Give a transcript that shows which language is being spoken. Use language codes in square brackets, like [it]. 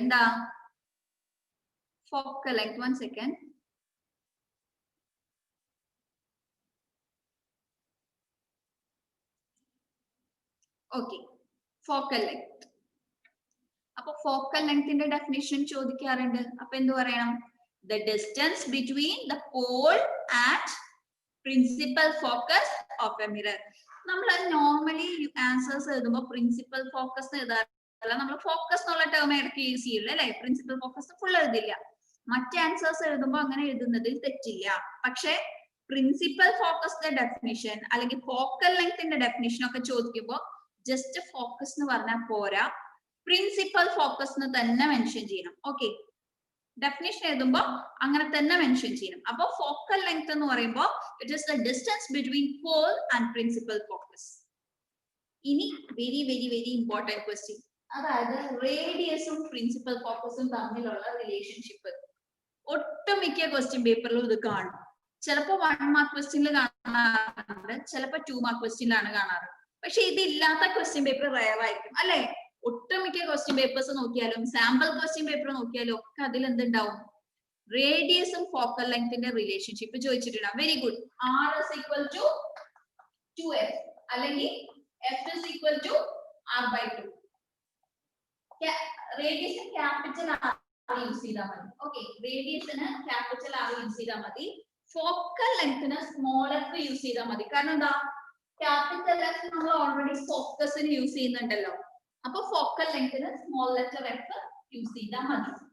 [ml] എന്താ? Focal length. 1 second. Okay, focal length. അപ്പൊ focal ലെങ്ത്തിന്റെ definition ചോദിക്കാറുണ്ട്. അപ്പൊ എന്ത് പറയണം? [en] The distance between the pole and principal focus of a mirror. [ml] നമ്മൾ നോർമലി ആൻസേഴ്സ് എഴുതുമ്പോൾ പ്രിൻസിപ്പൽ ഫോക്കസ് എഴുതാറില്ല. നമ്മൾ ഫോക്കസ് എന്നുള്ള ടേം ഇടയ്ക്ക് യൂസ് ചെയ്യില്ല അല്ലെ? Principal focus full എഴുതില്ല. മറ്റ് ആൻസേഴ്സ് എഴുതുമ്പോൾ അങ്ങനെ എഴുതുന്നതിൽ തെറ്റില്ല. പക്ഷെ പ്രിൻസിപ്പൽ ഫോക്കസിന്റെ ഡെഫിനിഷൻ അല്ലെങ്കിൽ ഫോക്കൽ ലെങ്ത്തിന്റെ ഡെഫിനിഷൻ ഒക്കെ ചോദിക്കുമ്പോൾ ജസ്റ്റ് ഫോക്കസ് എന്ന് പറഞ്ഞാൽ പോരാ, പ്രിൻസിപ്പൽ ഫോക്കസ് എന്ന് തന്നെ മെൻഷൻ ചെയ്യണം. ഓക്കെ, ഡെഫിനിഷൻ എഴുതുമ്പോൾ അങ്ങനെ തന്നെ മെൻഷൻ ചെയ്യണം. അപ്പൊ ഫോക്കൽ ലെങ്ത് എന്ന് പറയുമ്പോൾ [en] It is the distance between pole and principal focus. [ml] ഇനി very very very important question, അതായത് റേഡിയസും പ്രിൻസിപ്പൽ ഫോക്കസും തമ്മിലുള്ള റിലേഷൻഷിപ്പ്. ഒട്ടുമിക്ക ക്വസ്റ്റ്യൻ പേപ്പറിലും ഇത് കാണും. ചിലപ്പോൾ 1 മാർക്ക് ക്വസ്റ്റ്യനിൽ കാണാറുണ്ട്, ചിലപ്പോൾ 2 മാർക്ക് ക്വസ്റ്റ്യനിലാണ് കാണാറ്. പക്ഷെ ഇതില്ലാത്ത ക്വസ്റ്റ്യൻ പേപ്പർ റയർ ആയിരിക്കും അല്ലെ? ഒട്ടുമിക്ക ക്വസ്റ്റ്യൻ പേപ്പേഴ്സ് നോക്കിയാലും സാമ്പിൾ ക്വസ്റ്റ്യൻ പേപ്പർ നോക്കിയാലും ഒക്കെ അതിൽ എന്തുണ്ടാവും? റേഡിയസും focal ലെങ്ത്തിന്റെ relationship ചോദിച്ചിട്ടുണ്ടാവും. [en] Very good. R is equal to 2f അല്ലെങ്കിൽ f is equal to r/2. [ml] Radius capital R use ചെയ്താൽ മതി. ഓക്കെ, റേഡിയസിന് ക്യാപിറ്റൽ R യൂസ് ചെയ്താൽ മതി. ഫോക്കൽ ലെങ്ത്തിന് സ്മോൾ f യൂസ് ചെയ്താൽ മതി. കാരണം എന്താ? ക്യാപിറ്റൽ F നമ്മൾ ഓൾറെഡി ഫോക്കസിന് യൂസ് ചെയ്യുന്നുണ്ടല്ലോ. അപ്പൊ focal ലെങ്ത്തിന് small letter f use ചെയ്താൽ മതി.